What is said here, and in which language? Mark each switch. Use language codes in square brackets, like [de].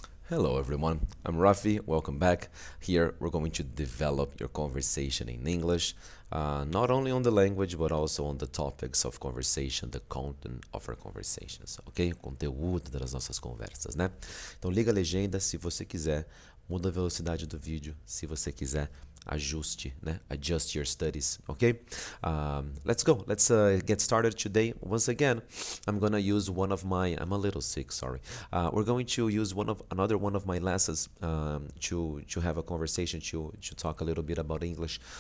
[en] Hello everyone, I'm Rafi, welcome back. Here we're going to develop your conversation in English, not only on the language but also on the topics of conversation, the content of our conversations, ok? [pt] O conteúdo das nossas conversas, né? Então liga a legenda se você quiser, muda a velocidade do vídeo se você quiser. Ajuste, né? [en] Adjust your studies, okay? Let's go. Let's get started today. Once again, I'm gonna use one of my. I'm a little sick, sorry. We're going to use another one of my lessons to have a conversation to talk a little bit about English.